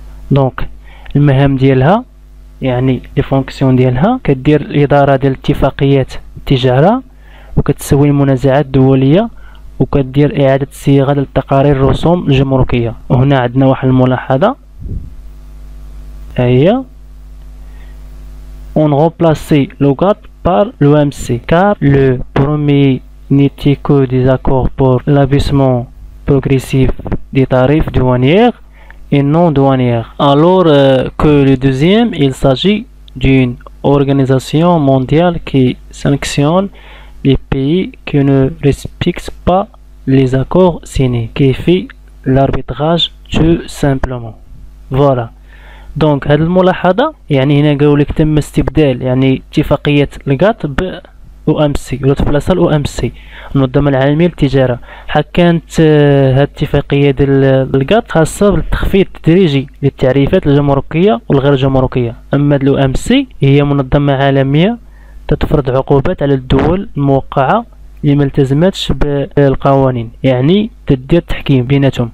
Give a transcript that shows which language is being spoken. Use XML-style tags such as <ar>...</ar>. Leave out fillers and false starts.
<ar>دونك المهام ديالها يعني</ar> <fr>لي فونكسيون</fr> <ar>ديالها كدير الإدارة ديال اتفاقيات التجارة وكتسوي المنازعات الدولية وكدير إعادة الصياغة ديال تقارير الرسوم الجمركية. وهنا عندنا واحد الملاحظة هي</ar> <fr>on remplaçait le GATT par l'OMC car le premier n'était que des accords pour l'abaissement progressif des tarifs douaniers et non douaniers, alors que le deuxième, il s'agit d'une organisation mondiale qui sanctionne les pays qui ne respectent pas les accords signés, qui fait l'arbitrage tout simplement. Voilà.</fr> <ar>دونك هذه الملاحظة يعني هنا قالوا لك تم استبدال يعني اتفاقية الجات ب OMC ولا تفلسها OMC المنظمة العالمية للتجارة. كانت هذه الاتفاقية ديال الجات خاصة بالتخفيض التدريجي للتعريفات الجمركية والغير جمركية، أما OMC هي منظمة عالمية تفرض عقوبات على الدول الموقعة اللي ما التزمتش بالقوانين، يعني تدير تحكيم بيناتهم.</ar>